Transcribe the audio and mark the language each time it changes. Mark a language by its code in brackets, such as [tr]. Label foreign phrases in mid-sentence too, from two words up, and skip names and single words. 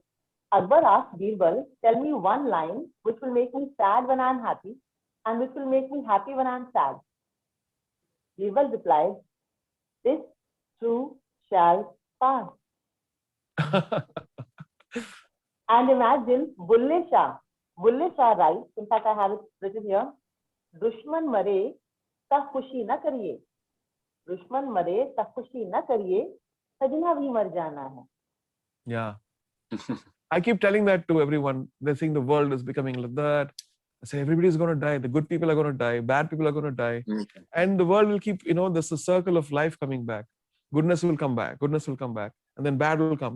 [en] Akbar asked Birbal, tell me one line which will make me sad when I'm happy and which will make me happy when I'm sad. Birbal replied, this too shall pass. And imagine Bulle Shah writes, in fact I have it written here, [pa] ਦੁਸ਼ਮਣ ਮਰੇ ਤਾਂ ਖੁਸ਼ੀ ਨਾ ਕਰੀਏ, ਦੁਸ਼ਮਣ ਮਰੇ ਤਾਂ ਖੁਸ਼ੀ ਨਾ ਕਰੀਏ, ਸੱਜਣਾ ਭੀ ਮਰ ਜਾਣਾ ਹੈ. [en] Yeah. I keep telling that to everyone. They think the world is becoming like that. I say everybody's going to die. The good people are going to die. Bad people are going to die. And the world will keep, there's a circle of life coming back. Goodness will come back. Goodness will come back. And then bad will come.